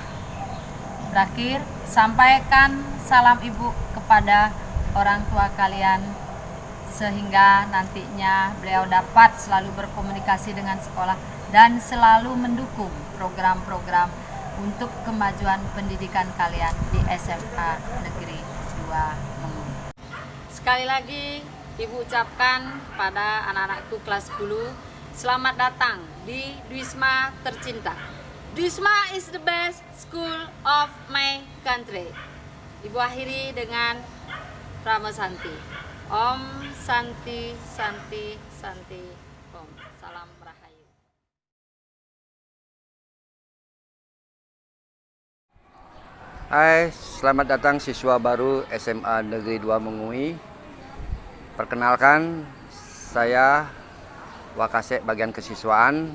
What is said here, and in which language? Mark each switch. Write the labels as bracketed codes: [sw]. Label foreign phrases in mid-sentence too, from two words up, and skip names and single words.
[id] Terakhir, sampaikan salam ibu kepada orang tua kalian sehingga nantinya beliau dapat selalu berkomunikasi dengan sekolah dan selalu mendukung program-program untuk kemajuan pendidikan kalian di SMA Negeri 2 Mengun. Sekali lagi Ibu ucapkan pada anak-anakku kelas 10, selamat datang di Wisma tercinta. [en] Wisma is the best school of my country. [id] Ibu akhiri dengan Prama Santi. [sa] Om Santi Santi Santi Om. [id] Salam Rahayu. Hai, selamat datang siswa baru SMA Negeri 2 Mengui. Perkenalkan, saya Wakasek bagian kesiswaan.